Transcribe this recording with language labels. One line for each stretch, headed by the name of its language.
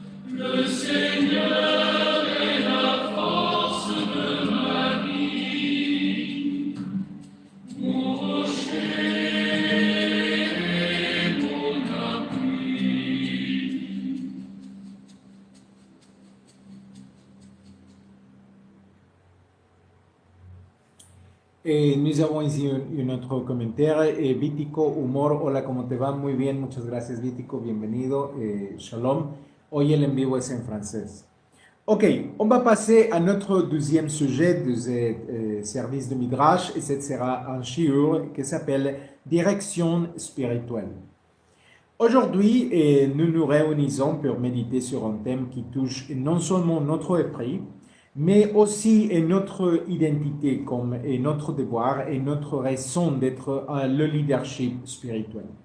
French: Le Seigneur est la force de ma vie, mon rocher et mon appui. Et nous avons ici un autre commentaire.
Spanish: Vitico Humor, hola, ¿cómo te va? Muy bien, muchas gracias Vitico, bienvenido. Shalom. Hoy el en vivo es en français.
French: Ok, on va passer à notre deuxième sujet de ce service de Midrash, et ce sera un shiur qui s'appelle Direction spirituelle. Aujourd'hui, nous nous réunissons pour méditer sur un thème qui touche non seulement notre esprit, mais aussi notre identité comme et notre devoir et notre raison d'être le leadership spirituel.